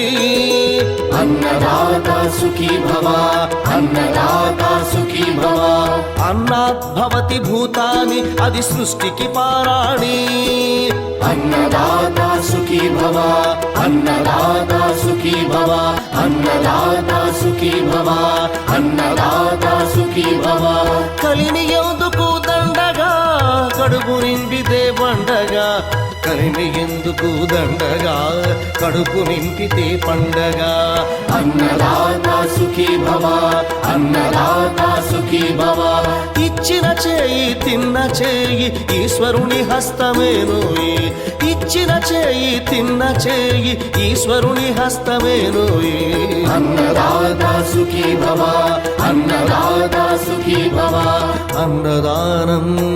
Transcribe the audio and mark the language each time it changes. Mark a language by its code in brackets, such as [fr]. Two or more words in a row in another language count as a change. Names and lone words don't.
[sa] अन्नदाता सुखी भव अन्नदाता सुखी भव अन्नात् भवति भूतानि आदि सृष्टिकी पाराणि अन्नदाता सुखी भव अन्नदाता सुखी भव अन्नदाता सुखी भव अन्नदाता सुखी भव [te] కలిని ఎందుకు దండగా కడుపు నిండితే పండగ కలిని ఎందుకు దండగా కడుపు నింపితే పండగ [sa] అన్నదాతా సుఖీ భవ అన్నదాతా సుఖీ భవ [te] ఇచ్చిన చేయి తిన్న చేయి ఈశ్వరుని హస్తమేనోయి ఇచ్చిన చేయి తిన్న చేయి ఈశ్వరుని హస్తమేనోయి [sa] అన్నదాతా సుఖీ భవ అన్నదాతా సుఖీ భవ [te] అన్నదానం